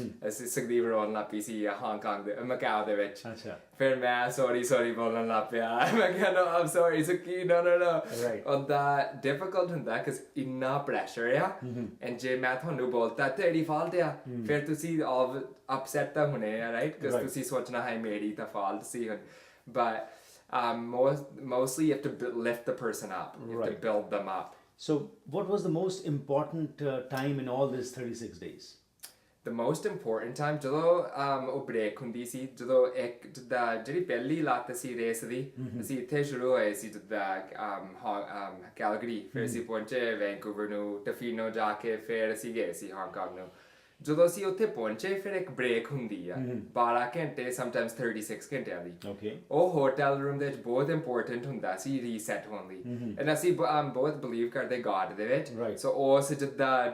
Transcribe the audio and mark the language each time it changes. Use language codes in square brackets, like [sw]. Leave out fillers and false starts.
[pa] ਅਸੀਂ ਸੁਖਦੀਪ ਰੋਣ ਲੱਗ ਪਈ ਸੀ ਹਾਂਗਕਾਂਗ ਦੇ ਮਕਾਓ ਦੇ ਵਿੱਚ ਫਿਰ ਮੈਂ ਸੌਰੀ ਬੋਲਣ ਲੱਗ ਪਿਆ ਮੈਂ ਕਿਹਾ [en] no I'm sorry [pa] ਸੁਖੀ no ਉਹਦਾ difficult ਹੁੰਦਾ ਕਿ ਇੰਨਾ ਪ੍ਰੈਸ਼ਰ ਆ and ਜੇ ਮੈਂ ਤੁਹਾਨੂੰ ਬੋਲਤਾ ਤੇਰੀ ਫਾਲਟ ਆ ਫਿਰ ਤੁਸੀਂ upset ਤਾਂ ਹੋਣੇ ਆ right because ਤੁਸੀਂ ਸੋਚਣਾ ਹੈ ਮੇਰੀ ਤਾਂ fault ਸੀ [en] but mostly you have to lift the person up you have to build them up So, what was the most important time in all these 36 days? The most important time [pa] ਜਦੋਂ ਉਹ break ਹੁੰਦੀ ਸੀ ਜਦੋਂ ਇੱਕ ਜਿੱਦਾਂ ਜਿਹੜੀ ਪਹਿਲੀ ਲੱਤ ਸੀ race ਦੀ ਅਸੀਂ ਇੱਥੇ ਸ਼ੁਰੂ ਹੋਏ ਸੀ ਜਿੱਦਾਂ ਕੈਲਗਰੀ ਫਿਰ ਅਸੀਂ ਪਹੁੰਚੇ ਵੈਂਕੂਵਰ ਨੂੰ ਟਫੀਨੋ ਜਾ ਕੇ ਫਿਰ ਅਸੀਂ ਗਏ ਸੀ ਹਾਂਗਕਾਂਗ ਨੂੰ ਜਦੋਂ ਅਸੀਂ ਉੱਥੇ ਪਹੁੰਚੇ ਫਿਰ ਇੱਕ ਬ੍ਰੇਕ ਹੁੰਦੀ ਆ 12 ਘੰਟੇ ਸਮਟਾਈਮਸ 36 ਘੰਟਿਆਂ ਦੀ ਉਹ ਹੋਟਲ ਰੂਮ ਦੇ ਵਿੱਚ ਬਹੁਤ ਇੰਪੋਰਟੈਂਟ ਹੁੰਦਾ ਸੀ ਰੀਸੈਟ ਹੋਣ ਲਈ ਐਂਡ ਅਸੀਂ ਬਹੁਤ ਬਲੀਵ ਕਰਦੇ ਗॉड ਦੇ ਵਿੱਚ ਸੋ ਉਸ ਜਿੱਦਾਂ